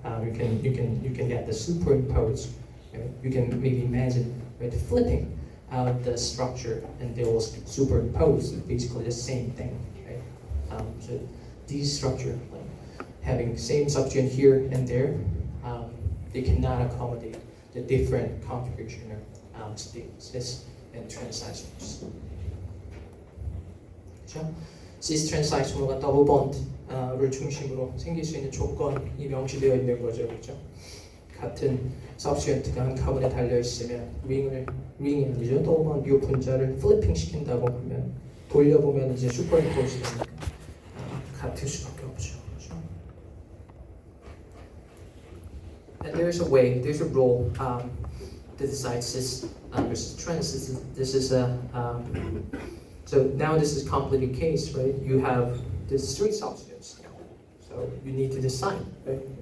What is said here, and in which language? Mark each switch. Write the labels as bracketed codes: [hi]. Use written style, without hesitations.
[en] You can get the superimposed, right? You can maybe imagine, right, flipping out the structure and they will superimpose basically the same thing, right? So these structure, like having same substituent here and there, they cannot accommodate the different configuration of states and transisors. [ko] 그렇죠? cis 트랜스아이소머가 더블 본드를 중심으로 생길 수 있는 조건이 명시되어 있는 거죠, 그렇죠? 같은 서브스튜언트가 한 카본에 달려 있으면 링이 아니죠, 더블 본드 이 분자를 플리핑 시킨다고 하면 돌려보면 이제 슈퍼임포즈 되니까 같을 수밖에 없죠, 그렇죠? [en] And there's a way, there's a rule to decide cis versus trans. This is a so now this is a complicated case, right? You have these three substituents, so you need to decide, right?